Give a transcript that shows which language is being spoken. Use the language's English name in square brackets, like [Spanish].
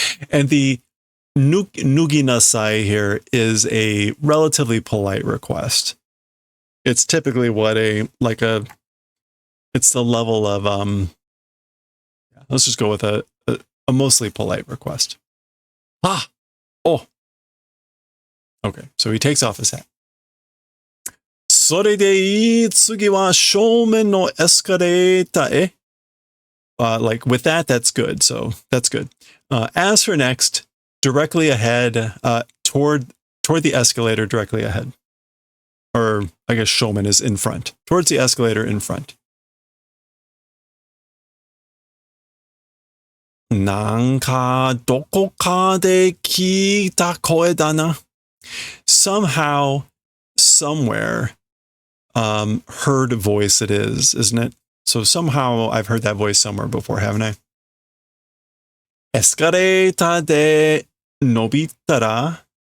[English] And the nuginasai here is a relatively polite request. It's typically what it's the level of, let's just go with a mostly polite request. Oh. Okay, so he takes off his hat. [Japanese] それでいい、次は正面のエスカレーターへ。 [English] Like with that, that's good. So that's good. As for next, directly ahead, toward the escalator directly ahead. Or I guess Showman is in front. Towards the escalator in front. [Japanese] なんかどこかで聞いた声だな. [English] Somehow, somewhere, heard voice it is, isn't it? So somehow I've heard that voice somewhere before, haven't I? [Japanese] エスカレーターで伸びたら.